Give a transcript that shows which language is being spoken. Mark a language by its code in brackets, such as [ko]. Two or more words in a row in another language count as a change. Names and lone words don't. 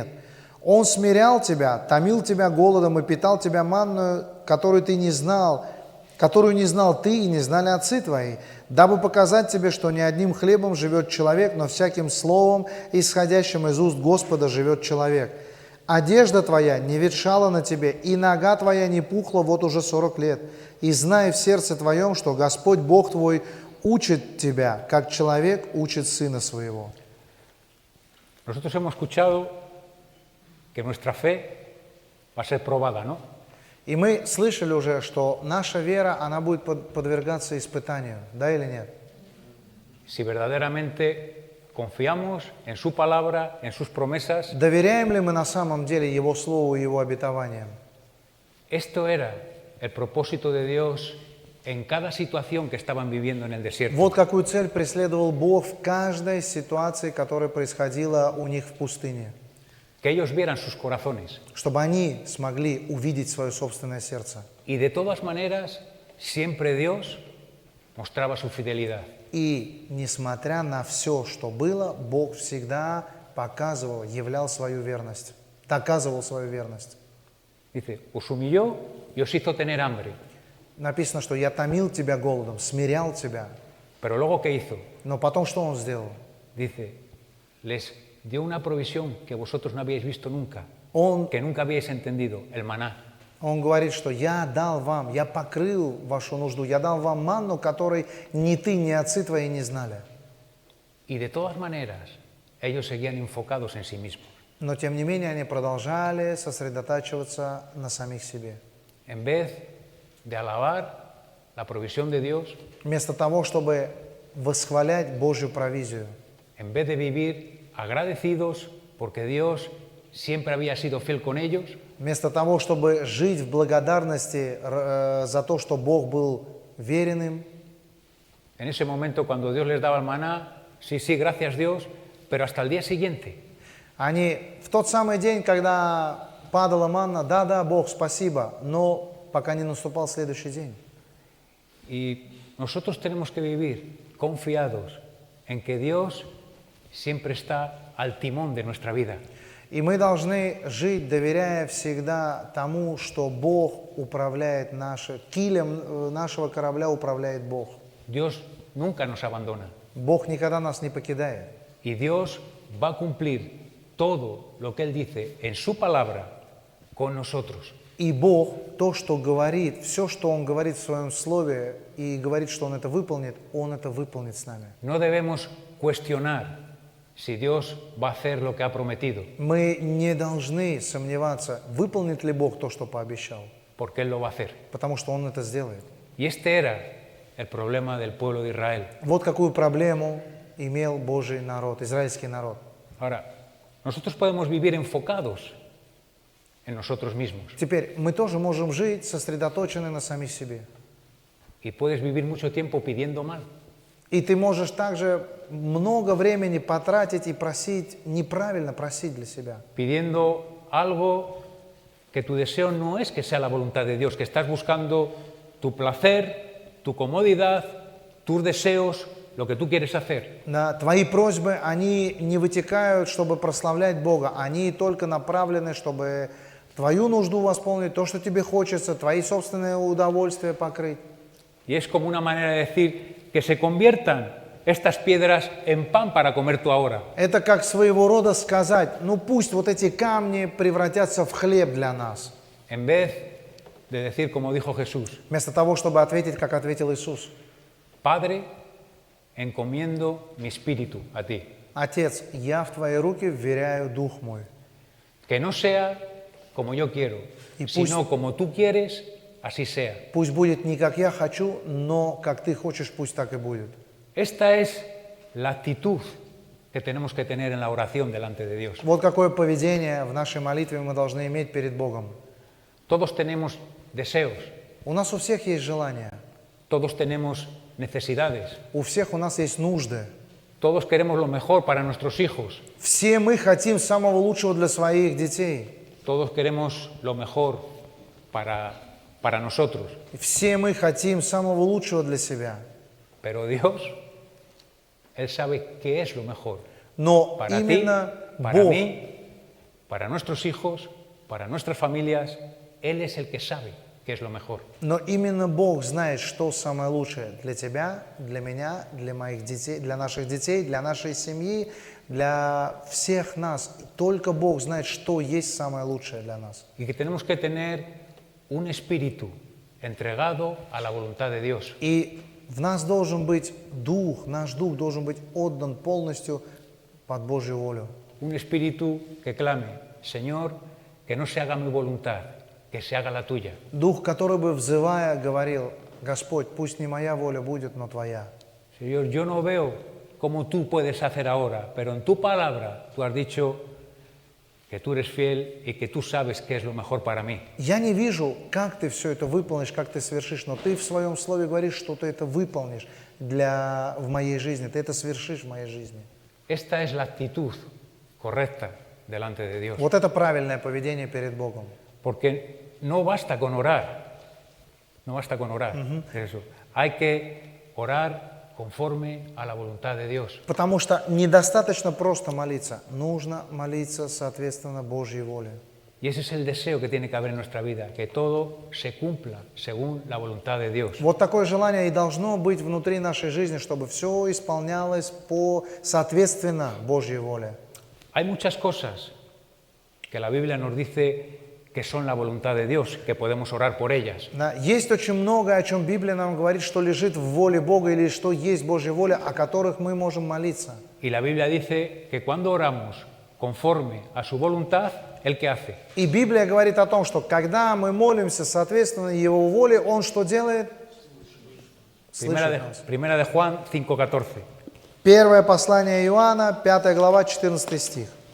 [ru] Он смирял тебя, томил тебя голодом и питал тебя манную, которую не знал ты и не знали отцы твои, дабы показать тебе, что не одним хлебом живет человек, но всяким словом, исходящим из уст Господа, живет человек. Одежда твоя не ветшала на тебе, и нога твоя не пухла вот уже 40 лет. И знай в сердце твоем, что Господь Бог твой учит тебя, как человек учит сына своего». [es] Nosotros hemos escuchado que nuestra fe va a ser probada, ¿no? [ru] И мы слышали уже, что наша вера, она будет подвергаться испытанию, да или нет? [es] Si verdaderamente confiamos en su palabra, en sus promesas. [ru] Доверяем ли мы на самом деле Его Слову и Его обетованиям? [es] Esto era el propósito de Dios en cada situación que estaban viviendo en el desierto. [ru] Вот какую цель преследовал Бог в каждой ситуации, которая происходила у них в пустыне. [es] Que ellos vieran sus corazones. [ru] Чтобы они смогли увидеть свое собственное сердце. [es] Y de todas maneras, siempre Dios mostraba su fidelidad. [ru] И несмотря на все, что было, Бог всегда показывал, являл свою верность, доказывал свою верность. [es] Dice, os humilló y os hizo tener hambre. [ru] Написано, что «Я томил тебя голодом, смирял тебя». [es] Pero luego, ¿qué hizo? [ru] Но потом что Он сделал? [es] Dice, les dio una provisión que vosotros no habíais visto nunca, [ru] Он [es] que nunca habíais entendido, el maná. [ru] говорит, что «Я дал вам, я покрыл вашу нужду, я дал вам манну, которой ни ты, ни отцы твои не знали». [es] Y de todas maneras, ellos seguían enfocados en sí mismos. [ru] Но тем не менее они продолжали сосредотачиваться на самих себе. [es] En vez de alabar la provisión de Dios, [ru] Вместо того, чтобы восхвалять Божью провизию, [es] en vez de vivir agradecidos porque Dios siempre había sido fiel con ellos, [ru] вместо того, чтобы жить в благодарности за то, что Бог был верен им, [es] en ese momento cuando Dios les daba el maná, sí, sí, gracias Dios, pero hasta el día siguiente, [ru] они в тот самый день, когда падала манна, да, Бог, спасибо, но пока не наступал следующий день. [es] y nosotros tenemos que vivir confiados en que Dios siempre está al timón de nuestra vida. [ru] И мы должны жить, доверяя всегда тому, что Бог управляет килем нашего корабля управляет Бог. [es] Dios nunca nos abandona [ru] Бог никогда нас не покидает. [es] y Dios va a cumplir todo lo que Él dice en su palabra con nosotros. [ru] И Бог, то, что говорит, все, что Он говорит в Своем Слове и говорит, что Он это выполнит с нами. [es] No debemos cuestionar si Dios va a hacer lo que ha prometido, [ru] Мы не должны сомневаться, выполнит ли Бог то, что пообещал, [es] porque Él lo va a hacer. [ru] потому что Он это сделает. [es] Y este era el problema del pueblo de Israel. [ru] Вот какую проблему имел Божий народ, израильский народ. [es] Ahora, nosotros podemos vivir enfocados en nosotros mismos [ru] Теперь мы тоже можем жить сосредоточены на самих себе. [es] y puedes vivir mucho tiempo pidiendo mal. [ru] И ты можешь также много времени потратить и просить, неправильно просить для себя. [es] Pidiendo algo que tu deseo no es que sea la voluntad de Dios, que estás buscando tu placer, tu comodidad, tus deseos, lo que tú quieres hacer. [ru] Да, твои просьбы, они не вытекают, чтобы прославлять Бога, они только направлены, чтобы твою нужду восполнить, то, что тебе хочется, твои собственные удовольствия покрыть. [es] Y es como una manera de decir que se conviertan estas piedras en pan para comer tú ahora. [ru] Это как своего рода сказать, ну пусть вот эти камни превратятся в хлеб для нас. [es] En vez de decir como dijo Jesús, [ru] Вместо того, чтобы ответить, как ответил Иисус. [es] Padre, encomiendo mi espíritu a ti. [ru] Отец, я в твои руки вверяю дух мой. [es] Que no sea como yo quiero, Y sino como tú quieres, así sea. [ru] Пусть будет не как я хочу, но как ты хочешь, пусть так и будет. [es] Esta es la actitud que tenemos que tener en la oración delante de Dios. [ru] Вот какое поведение в нашей молитве мы должны иметь перед Богом. [es] Todos tenemos deseos, [ru] У нас у всех есть желания, [es] todos tenemos necesidades, [ru] у всех у нас есть нужды. [es] todos queremos lo mejor para nuestros hijos, [ru] Все мы хотим самого лучшего для своих детей. [es] todos queremos lo mejor para nosotros, [ru] Все мы хотим самого лучшего для себя. [es] pero Dios, Él sabe qué es lo mejor [ru] Но [es] para ti, [ru] именно [es] para [ru] Бог, [es] mí, para nuestros hijos, para nuestras familias. Él es el que sabe qué es lo mejor. [ru] но именно Бог знает, что самое лучшее для тебя, для меня, для моих детей, для наших детей, для нашей семьи, для всех нас. Только Бог знает, что есть самое лучшее для нас. [es] Y que tenemos que tener un espíritu entregado a la voluntad de Dios. [ru] И в нас должен быть дух, наш дух должен быть отдан полностью под Божью волю. [es] Un espíritu que clame, Señor, que no se haga mi voluntad, que se haga la tuya. [ru] Дух, который бы, взывая, говорил: Господь, пусть не моя воля будет, но Твоя. [es] Señor, yo no veo cómo tú puedes hacer ahora, pero en tu palabra tú has dicho que tú eres fiel y que tú sabes qué es lo mejor para mí. [ru] Я не вижу, как Ты все это выполнишь, как Ты совершишь, но Ты в Своем Слове говоришь, что Ты это выполнишь в моей жизни, Ты это совершишь в моей жизни. [es] Esta es la actitud correcta delante de Dios. [ru] Вот это правильное поведение перед Богом. [es] Porque no basta con orar, no basta con orar, eso. Hay que orar conforme a la voluntad de Dios. [ru] Потому что недостаточно просто молиться, нужно молиться соответственно Божьей воле. [es] Y ese es el deseo que tiene que haber en nuestra vida, que todo se cumpla según la voluntad de Dios. [ru] Вот такое желание и должно быть внутри нашей жизни, чтобы все исполнялось соответственно Божьей воле. [es] Hay muchas cosas que la Biblia nos dice que son la voluntad de Dios, que podemos orar por ellas. [ru] Да, есть очень много, о чем Библия нам говорит, что лежит в воле Бога или что есть Божья воля, о которых мы можем молиться. [es] Y la Biblia dice que cuando oramos conforme a su voluntad, ¿Él qué hace? И Библия говорит о том, что когда мы молимся соответственно Его воле, Он что делает? [ru] Слышит нас. [es] Primera de Juan 5:14. [ru] Первое послание Иоанна, 5 глава, 14 стих.